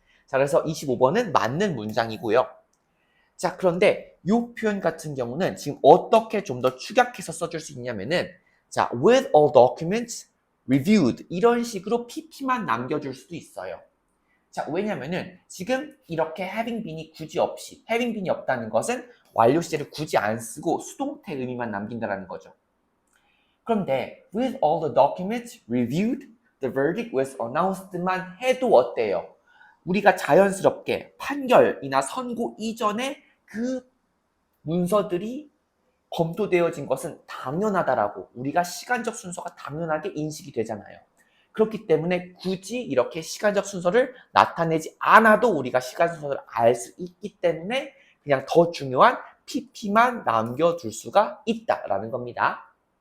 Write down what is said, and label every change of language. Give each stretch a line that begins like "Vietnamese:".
Korean: 자, 그래서 25번은 맞는 문장이고요. 자, 그런데 이 표현 같은 경우는 지금 어떻게 좀 더 축약해서 써줄 수 있냐면은 자,
English: with all documents reviewed
Korean: 이런 식으로 pp만 남겨줄 수도 있어요. 자, 왜냐면은 지금 이렇게 having been이 굳이 없이 having been이 없다는 것은 완료 시제를 굳이 안 쓰고 수동태 의미만 남긴다는 거죠. 그런데
English: with all the documents reviewed, the verdict was announced만
Korean: 해도 어때요? 우리가 자연스럽게 판결이나 선고 이전에 그 문서들이 검토되어진 것은 당연하다라고 우리가 시간적 순서가 당연하게 인식이 되잖아요. 그렇기 때문에 굳이 이렇게 시간적 순서를 나타내지 않아도 우리가 시간 순서를 알 수 있기 때문에 그냥 더 중요한 pp만 남겨둘 수가 있다라는 겁니다.